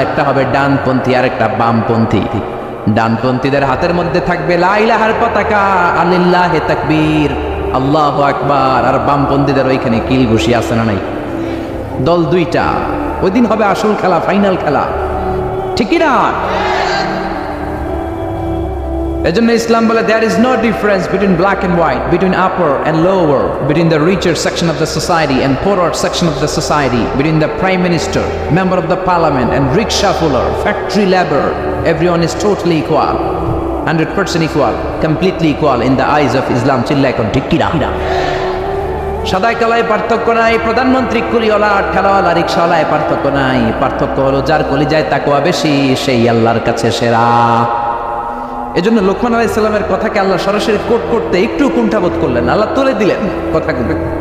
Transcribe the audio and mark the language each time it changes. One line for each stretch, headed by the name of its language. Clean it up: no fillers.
Bangla: একটা হবে ডানপন্থী আর একটা বামপন্থী। ডানপন্থীদের হাতের মধ্যে থাকবে লা ইলাহার পতাকা, আলিল্লাহে তাকবীর, আল্লাহু আকবার। আর বামপন্থীদের ওইখানে কিল ঘুষি আছে না নাই? দল দুইটা। ওই দিন হবে আসল খেলা, ফাইনাল খেলা, ঠিক না? এজন্য ইসলাম বলে
English: there is no difference between black and white, between upper and lower, between the richer section of the society and poorer section of the society, between the prime minister, member of the parliament and rickshaw puller, factory laborer. Everyone is totally equal, 100% equal, completely equal in the eyes of Islam.
Bangla: চিল্লায় কোন, ঠিক কিনা? সাদায় কালায় পার্থক্য নাই। প্রধানমন্ত্রী কুলিওয়ালা, ঠেলাওয়ালা, রিক্সাওয়ালায় পার্থক্য নাই। পার্থক্য হলো যার কলিজায় তাকওয়া বেশি সেই আল্লাহর কাছে সেরা। এজন্য লোকমান আলাইহিস সালামের কথাকে আল্লাহ সরাসরি কোট করতে একটু কুণ্ঠাবোধ করলেন, আল্লাহ তুলে দিলেন কথাগুলো।